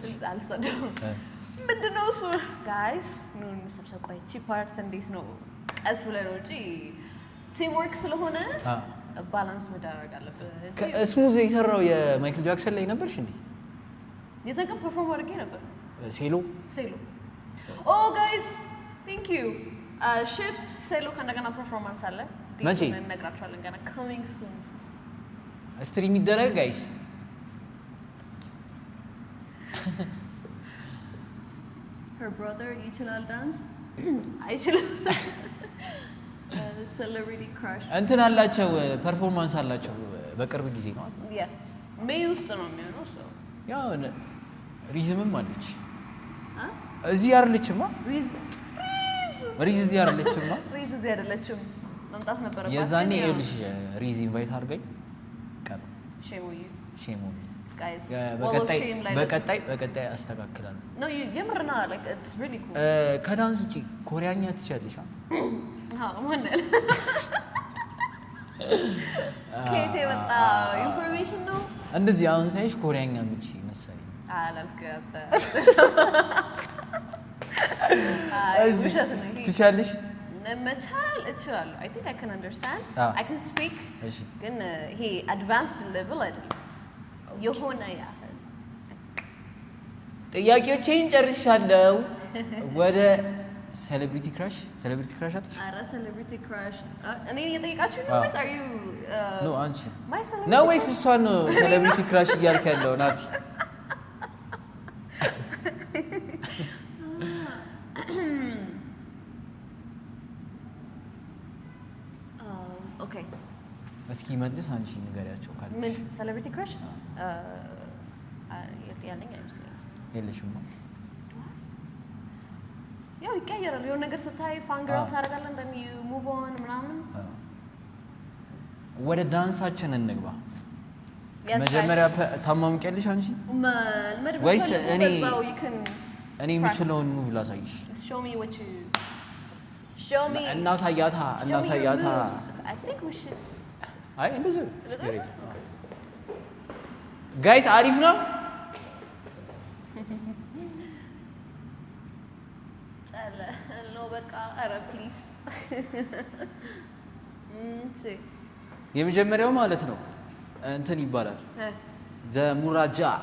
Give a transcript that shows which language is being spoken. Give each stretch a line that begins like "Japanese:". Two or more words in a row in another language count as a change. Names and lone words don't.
Amharic: አልሳደብም ምንድን ነው እሱ ጋይስ ኑ እንሰብሰብ ቆይ እቺ ፓርት እንዴት ነው ቀስ ብለን ወጪ
English: team work
Amharic: ስለሆነ ባላንስ መደረግ አለበት ስሙዝ የሰራው የማይክል ጃክሰን ላይ ነበርሽ እንዴ? የዘገ ፐርፎርም አድርጌ ነበር ሴሎ ኦ ጋይስ
English: thank you
Amharic: shift ሴሎ ከእንደገና ፐርፎርማንስ አለ መቼ እንነግራችኋለን ገና
English: coming soon
Amharic: ስትሪም ይደረግ ጋይስ
English: her brother
Amharic: ይችላል ዳንስ አይችልም
English: celebrity crush
Amharic: እንትን አላቸው ፐርፎርማንስ አላቸው በቅርብ ጊዜ ነው ያ ሜይ ውስጥ ነው የሚሆነው ሶ ያው ሪዝምም አለች እዚህ አይደለችማ ሪዝ እዚህ አይደለችማ ሪዝ እዚህ አይደለችም መምጣት ነበረባት የዛኔ ይኸውልሽ ሪዝ ኢንቫይት አድርገኝ ቀር
English: shame on
Amharic: guys በቀጣይ አስተካክላለሁ
English: no you የምርና like it's really cool
Amharic: ከዳንስ ውጪ ኮሪያኛ ትችያለሽ ማንነል ከየት የመጣ ኢንፎርሜሽን ነው እንደዚህ አሁን ሳይሽ ኮሪያኛ ምቺ መሰለኝ አላልከተ ውሸት ነው ትችያለሽ መቻል እችላለሁ
English: I think I can understand I can speak
Amharic: ግን ይሄ
English: advanced level
Amharic: አይደለም የሆነ ያህል ጥያቄዎቼን ጨርሻለሁ ወደ
English: celebrity crush
Amharic: አለሽ? አረ
English: celebrity crush
Amharic: እኔ እየጠየቃችሁ ነው ወይስ
English: are you
Amharic: no አንቺ
English: my celebrity
Amharic: ነው ወይስ እሷ ነው
English: celebrity crush
Amharic: እያልክ ያለው ናቲ? okay እስኪ መልስ አንቺ ንገሪያቸው ካለ ምን
English: celebrity crush
Amharic: ያለኝ አይመስለኝም የለሽም ያው ይቀየራል የሆነ ነገር ስታይ
English: fan girl
Amharic: ታደርጋለህ
English: then you move on
Amharic: ምናምን ወደ ዳንሳችን እንግባ መጀመሪያ ታማምቂያለሽ አንቺ ወይስ እኔ የምችለውን ሙቭ ላሳይሽ
English: show me what you show me
Amharic: እናሳያታ
English: I think we should
Amharic: አይ እንደዚህ ጋይስ አሪፍ ነው no በቃ አረ ፕሊዝ የመጀመሪያው ማለት ነው እንትን ይባላል ዘሙራጃ